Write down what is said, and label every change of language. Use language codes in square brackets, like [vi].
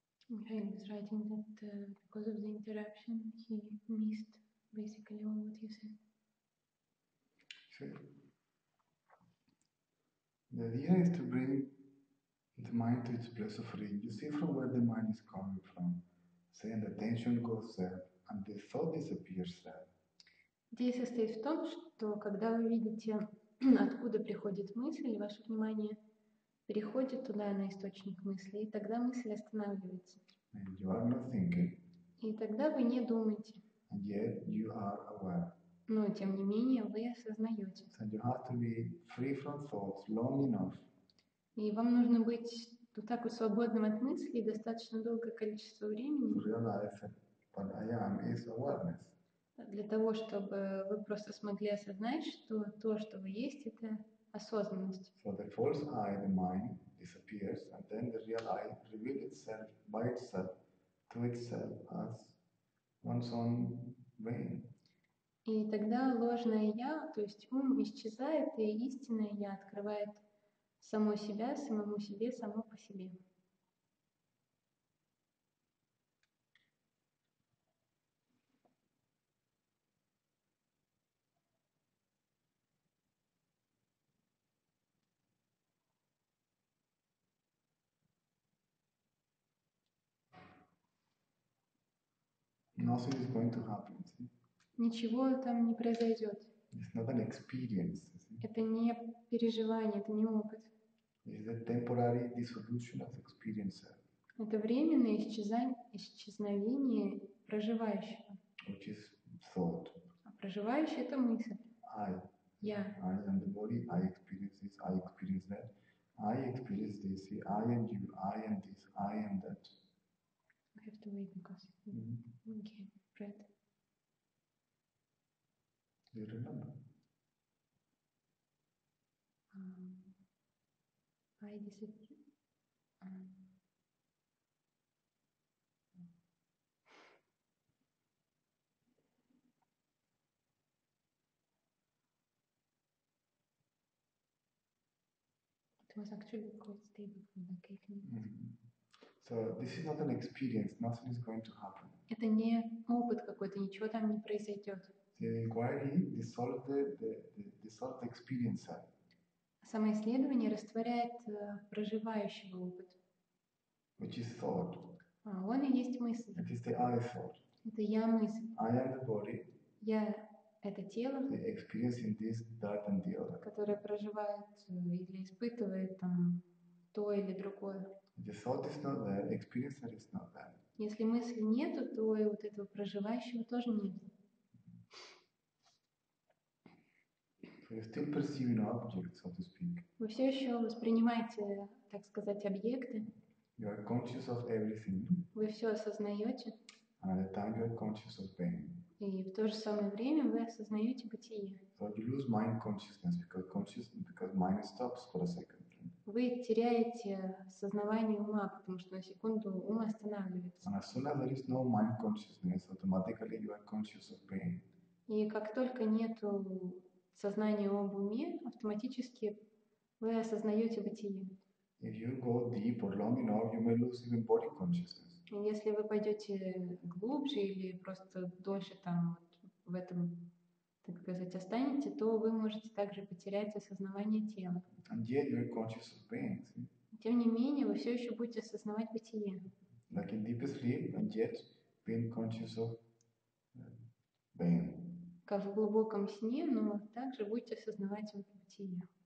[en] Mikhail was writing that because of the interruption, he missed basically all what you said. See, the idea is to bring the mind to its place of origin. You see from where the mind is coming from. Saying the attention goes there, and the thought disappears there. [ru] Идея состоит в том, что когда вы видите, откуда приходит мысль, ваше внимание переходит туда, на источник мысли, и тогда мысль останавливается. [en] And you are not thinking, [ru] И тогда вы не думаете. [en] and yet you are aware. [ru] Но, тем не менее, вы осознаете. [en] So you have to be free from thoughts long enough [ru] И вам нужно быть вот так вот свободным от мыслей достаточно долгое количество [en] to [ru] времени [en] realize that what I am is awareness. [ru] для того, чтобы вы просто смогли осознать, что то, что вы есть, это осознанность. [en] So the false I, the mind, disappears, and then the real I reveals itself by itself to itself as one's own being. [ru] И тогда ложное «я», то есть ум, исчезает, и истинное «я» открывает само себя, самому себе, само по себе. [en] Nothing is going to happen. See? [ru] Ничего там не произойдет. [en] It's not an experience. See? [ru] Это не переживание, это не опыт. [en] It's the temporary dissolution of the experiencer, [ru] Это временное исчезновение проживающего. [en] which is thought. [ru] А проживающий — это мысль. [en] I. [ru] Я. [en] I am the body, I experience this, I experience that. I experience this, see, I am you, I am this, I am that. We have to wait because we can't read. Do you remember? I disappear. It was actually quite stable for like 8 minutes. So this is not an experience, nothing is going to happen. [ru] Это не опыт какой-то, ничего там не произойдет. [en] The inquiry dissolves the experiencer. [ru] Самоисследование растворяет проживающего опыт. [en] Which is thought. [ru] Он и есть мысль. [en] It is the I thought. [ru] Это я мысль. [en] I am the body. [ru] Я это тело, [en] experiencing this, that, and the other. [ru] которое проживает или испытывает там то или другое. [en] The thought is not there, experiencer is not there. [ru] Если мысли нету, то и вот этого проживающего тоже нет. [en] So you're still perceiving objects, so to speak. [ru] Вы все еще воспринимаете, так сказать, объекты. [en] You are conscious of everything. [ru] Вы все осознаете. [en] And at the time you are conscious of being. [ru] И в то же самое время вы осознаете бытие. [en] So you lose mind consciousness because mind stops for a second. [ru] Вы теряете сознавание ума, потому что на секунду ум останавливается. [en] And as soon as there is no mind consciousness, automatically you are conscious of being. [ru] И как только нету сознания об уме, автоматически вы осознаете бытие. [en] If you go deep or long enough, you may lose even body consciousness. [ru] Если вы пойдете глубже или просто дольше там в этом, так сказать, останете, то вы можете также потерять осознавание тела. [en] And yet you are conscious of being. See? [ru] Тем не менее, вы все еще будете осознавать бытие. [en] Like in deep sleep, and yet being conscious of being. [ru] Как в глубоком сне, но также будете осознавать бытие.